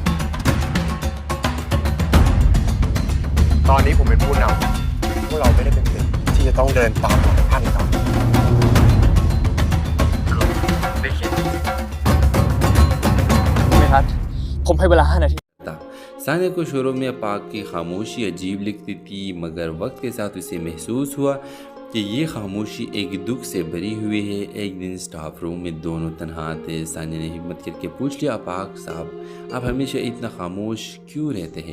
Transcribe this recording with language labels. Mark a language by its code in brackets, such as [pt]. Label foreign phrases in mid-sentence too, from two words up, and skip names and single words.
[th] ตอนนี้ผมเป็นผู้นำพวกเราไม่ได้เป็นเด็กที่จะต้องเดินตามหลังท่านครับ ไม่ครับผมให้เวลา5 นาที [hi] सानिया को शोरों में पाक की खामोशी अजीब लगती थी मगर वक्त के साथ उसे महसूस हुआ कि ये खामोशी एक दुख से भरी हुई है। एक दिन स्टाफ रूम में दोनों तन्हा थे। सानिया ने हिम्मत करके पूछ लिया, अपाक साहब आप हमेशा इतना खामोश क्यों रहते हैं?